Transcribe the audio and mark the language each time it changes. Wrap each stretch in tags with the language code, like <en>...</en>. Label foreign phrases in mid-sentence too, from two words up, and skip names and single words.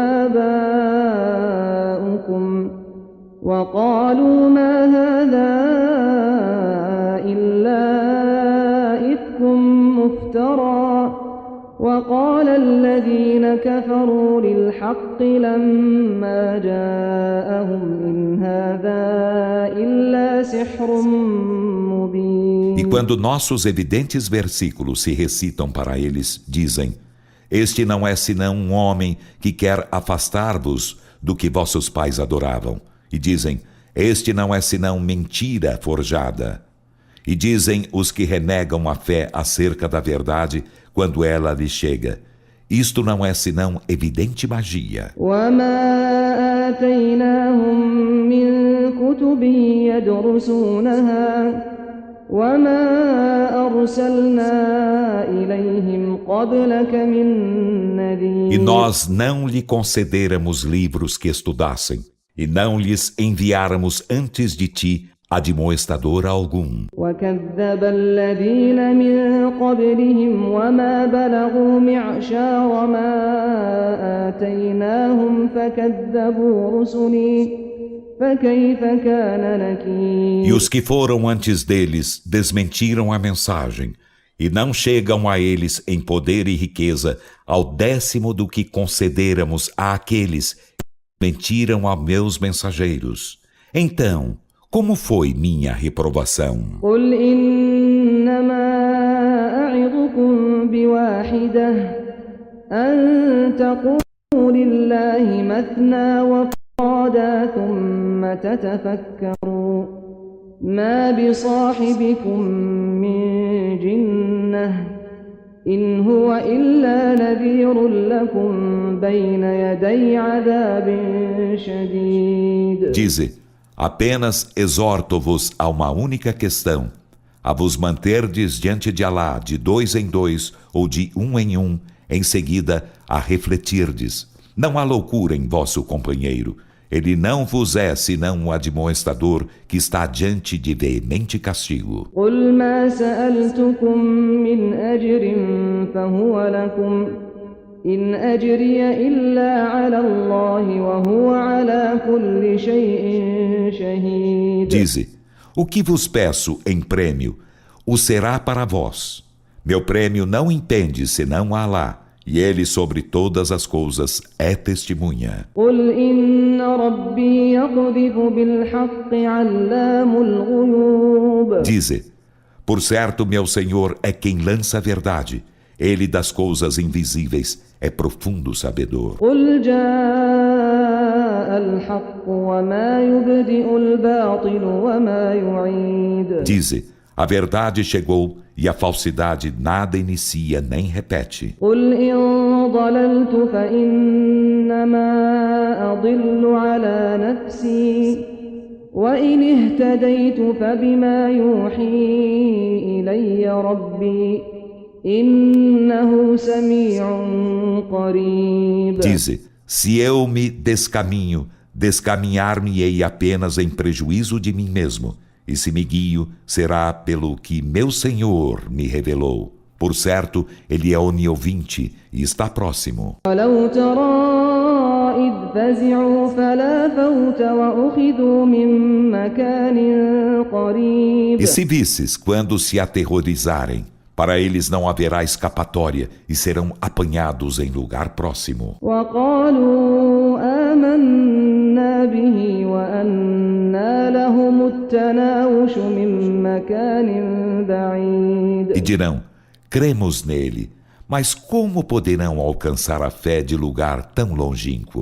<ar>آباؤكم وقالوا ما هذا إلا إفك مفترى وقال الذين كفروا للحق لما جاءهم إن هذا إلا سحر مبين.</ar> <pt>E quando nossos evidentes versículos se recitam para eles, dizem: este não é senão um homem que quer afastar-vos do que vossos pais adoravam. E dizem: este não é senão mentira forjada. E dizem os que renegam a fé acerca da verdade quando ela lhes chega: isto não é senão evidente magia.</pt> <ar>وما آتيناهم من كتب يدرسونها وما أرسلنا إليهم قبلك من نذير.</ar> <pt>E nós não lhe concederamos livros que estudassem, e não lhes enviáramos antes de ti admoestador algum.</pt> <ar>وكذب الذين من قبلهم وما بلغوا معشار ما آتيناهم فكذبوا رسلي فكيف كان نكير.</ar> <pt>E os que foram antes deles desmentiram a mensagem, e não chegam a eles em poder e riqueza ao 10º do que concederamos àqueles que mentiram a meus mensageiros. Então, como foi minha reprovação?</pt> <ar>قل إنما أعظكم بواحدة أن تقولوا لله مثنى وفرادا ثم تتفكروا ما بصاحبكم من جنة إن هو إلا نذير لكم بين يدي عذاب شديد.</ar> <pt>Dize: apenas exorto-vos a uma única questão, a vos manterdes diante de Alá de 2 em 2 ou de 1 em 1, em seguida a refletirdes. Não há loucura em vosso companheiro. ele não vos é senão um admoestador que está diante de veemente castigo.</pt> <ar>قل ما سألتكم من أجر فهو لكم إن أجري إلا على الله وهو على كل شيء شهيد.</ar> <pt>Dize, o que vos peço em prêmio, o será para vós. Meu prêmio não impende senão a Alá, e ele sobre todas as coisas é testemunha.</pt> <ar>قل إن ربي يقذف بالحق علام الغيوب.</ar> <pt>Dize, por certo meu Senhor é quem lança a verdade, ele das coisas invisíveis é profundo sabedor.</pt> <ar>قل جاء الحق وما يبدئ الباطل وما يعيد.</ar> <pt>Dize, a verdade chegou e a falsidade nada inicia nem repete.</pt> <ar>قل إن ضللت فإنما أضل على نفسي وإن اهتديت فبما يوحي إلي ربي إنه سميع قريب.</ar> <pt>Dize, se eu me descaminho, descaminhar-me-ei apenas em prejuízo de mim mesmo, e se me guio, será pelo que meu Senhor me revelou. Por certo, ele é oniovinte e está próximo.</pt> <ar>ولو ترى إذ فزعوا فلا فوت وأخذوا من مكان قريب.</ar> <pt>E se visses, quando se aterrorizarem, para eles não haverá escapatória e serão apanhados em lugar próximo.</pt> <ar>وقالوا آمنا به وأنى لهم التناوش من مكان بعيد.</ar> <pt>E dirão, cremos nele, mas como poderão alcançar a fé de lugar tão longínquo?</pt>